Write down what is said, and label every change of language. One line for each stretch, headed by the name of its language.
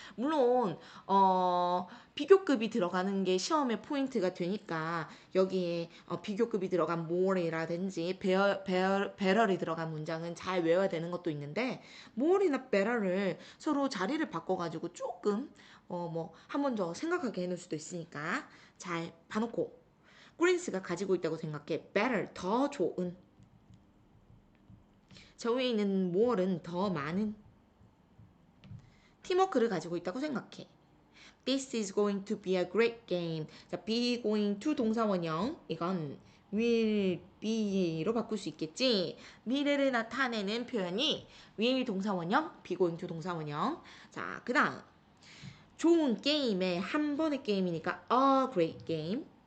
Korean: 물론 비교급이 들어가는 게 시험의 포인트가 되니까 여기에 비교급이 들어간 more이라든지 better이 들어간 문장은 잘 외워야 되는 것도 있는데 more이나 better를 서로 자리를 바꿔가지고 조금 한 번 더 생각하게 해놓을 수도 있으니까 잘 봐놓고 그린스가 가지고 있다고 생각해. better 더 좋은. 저 위에 있는 more는 더 많은 팀워크를 가지고 있다고 생각해.
English: This is going to be a great game.
Korean: 자, be going to 동사 원형 이건 will be로 바꿀 수 있겠지. 미래를 나타내는 표현이 will 동사 원형, be going to 동사 원형. 자, 그 다음 좋은 게임의 한 번의 게임이니까 a great game.